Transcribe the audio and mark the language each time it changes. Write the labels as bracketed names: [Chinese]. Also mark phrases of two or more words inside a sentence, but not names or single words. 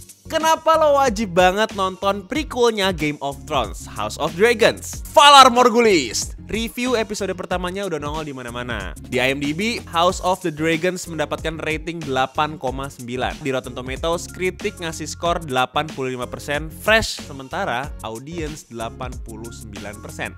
[Indonesian] Kenapa lo wajib banget nonton prequelnya Game of Thrones, House of Dragons? [Artificial languages] Valar Morghulis. [Indonesian] Review episode pertamanya udah nongol di mana-mana. Di IMDb, House of the Dragons mendapatkan rating 8,9. Di Rotten Tomatoes, kritik ngasih skor 85%, fresh, sementara audience 89%.